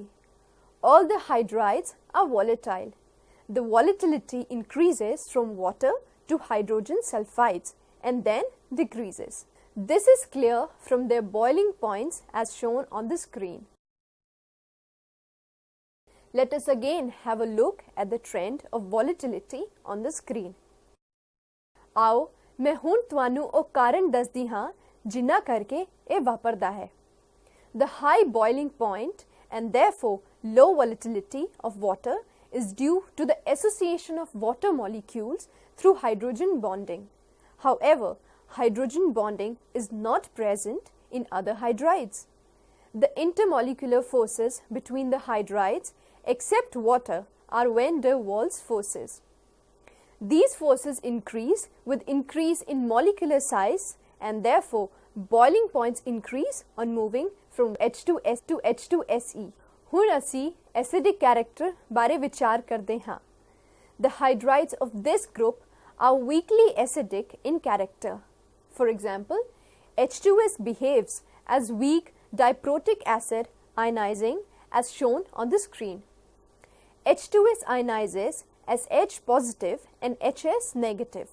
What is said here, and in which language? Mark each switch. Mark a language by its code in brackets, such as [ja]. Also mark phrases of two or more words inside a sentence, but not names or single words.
[en] All the hydrides are volatile. The volatility increases from water to hydrogen sulfides and then decreases. This is clear from their boiling points as shown on the screen. Let us again have a look at the trend of volatility on the screen. [pa] ਆਓ ਮੈਂ ਹੁਣ ਤੁਹਾਨੂੰ ਉਹ ਕਾਰਨ ਦੱਸਦੀ ਹਾਂ ਜਿਨ੍ਹਾਂ ਕਰਕੇ ਇਹ ਵਾਪਰਦਾ ਹੈ। [en] The high boiling point and therefore low volatility of water is due to the association of water molecules through hydrogen bonding. However, hydrogen bonding is not present in other hydrides. The intermolecular forces between the hydrides except water are van der Waals forces. These forces increase with increase in molecular size and therefore boiling points increase on moving from H2S to H2SE. [pa] ਹੁਣ ਅਸੀਂ [en] acidic character [pa] ਬਾਰੇ ਵਿਚਾਰ ਕਰਦੇ ਹਾਂ। [en] The hydrides of this group are weakly acidic in character. For example, H2S behaves as weak diprotic acid ionizing as shown on the screen. H2S ionizes as H positive and HS negative.